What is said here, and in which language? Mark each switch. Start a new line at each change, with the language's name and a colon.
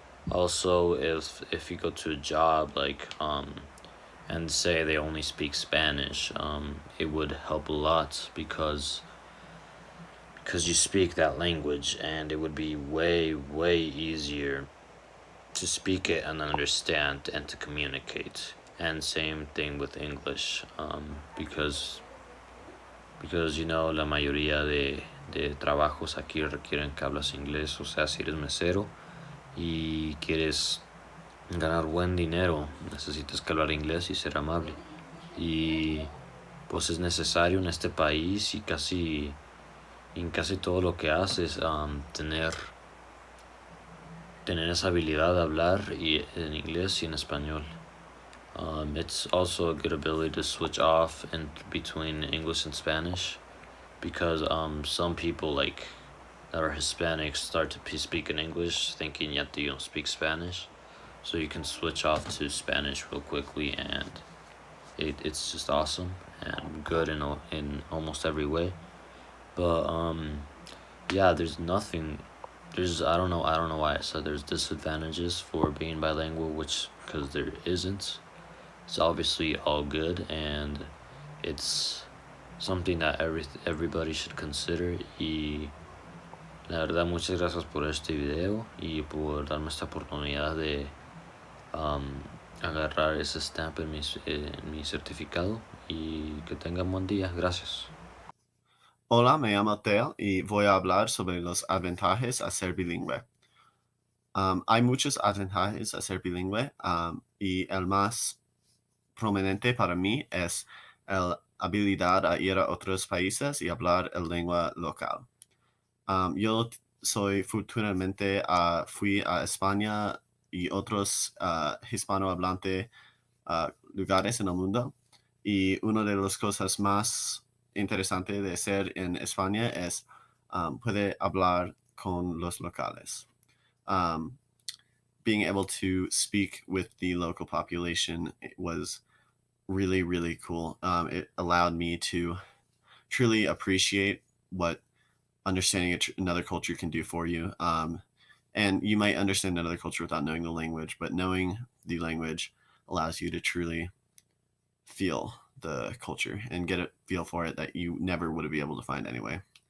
English: Also, if you go to a job and say they only speak Spanish, it would help a lot because you speak that language, and it would be way easier to speak it and understand and to communicate. And same thing with English, because
Spanish: la mayoría de trabajos aquí requieren que hablas inglés. O sea, si eres mesero y quieres ganar buen dinero, necesitas que hablar inglés y ser amable, y pues es necesario en este país y en casi todo lo que haces, tener esa habilidad de hablar en inglés y en español.
English: It's also a good ability to switch off in between English and Spanish, because some people that are Hispanic start to speak in English thinking yet you don't speak Spanish, so you can switch off to Spanish real quickly, and it's just awesome and good in almost every way. But yeah, there's nothing I don't know why I said there's disadvantages for being bilingual, which because there isn't. It's obviously all good, and it's something that everybody should consider.
Spanish: Y la verdad, muchas gracias por este video y por darme esta oportunidad de agarrar ese stamp en mi certificado, y que tengan buen día. Gracias. Hola, me llamo Teo y voy a hablar sobre los avantajes a ser bilingüe. Hay muchos avantajes a ser bilingüe y el más prominente para mí es la habilidad a ir a otros países y hablar el lengua local. Yo fortunadamente fui a España y otros hispanohablantes lugares en el mundo, y una de las cosas más interesantes de ser en España es puede hablar con los locales.
English: Being able to speak with the local population was really, really cool. It allowed me to truly appreciate what understanding another culture can do for you. And you might understand another culture without knowing the language, but knowing the language allows you to truly feel the culture and get a feel for it that you never would be able to find anyway.